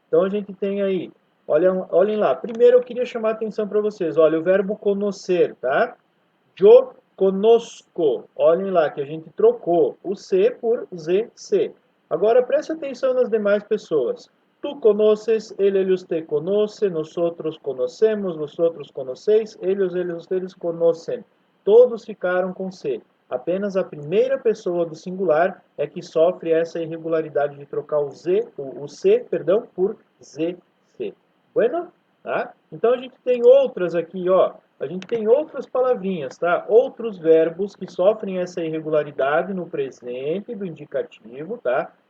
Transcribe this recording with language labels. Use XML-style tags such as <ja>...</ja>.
<pt>Então a gente tem aí, olhem lá. Primeiro eu queria chamar a atenção para vocês, olha, o verbo conocer, tá?</pt> <es>Yo conozco,</es> <pt>olhem lá que a gente trocou o C por ZC. Agora preste atenção nas demais pessoas.</pt> <es>Tú conoces, ellos te conocen, nosotros conocemos, vosotros conocéis, ellos, ustedes conocem.</es> <pt>Todos ficaram com C. Apenas a primeira pessoa do singular é que sofre essa irregularidade de trocar o C, por ZC. Bueno? Tá? Então a gente tem outras aqui, ó. A gente tem outras palavrinhas, tá? Outros verbos que sofrem essa irregularidade no presente do indicativo, tá?</pt>